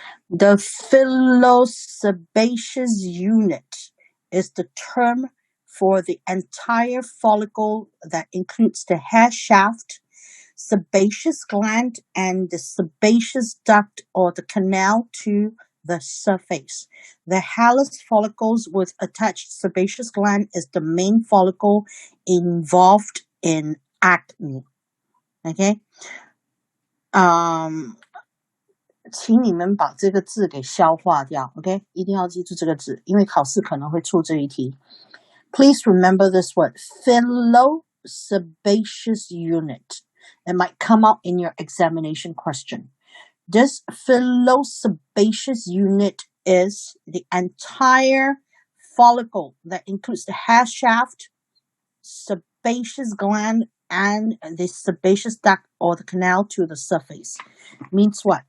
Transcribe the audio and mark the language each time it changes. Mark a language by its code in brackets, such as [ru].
[en] The philosebaceous unit is the term for the entire follicle that includes the hair shaft, sebaceous gland, and the sebaceous duct or the canal to the surface. The hairless follicles with attached sebaceous gland is the main follicle involved in acne. Okay? [zh] 请你们把这个字给消化掉 ，OK？ 一定要记住这个字，因为考试可能会出这一题。 [en] Please remember this word, philosebaceous unit. It might come out in your examination question. This philosebaceous unit is the entire follicle that includes the hair shaft, sebaceous gland, and the sebaceous duct or the canal to the surface. Means what?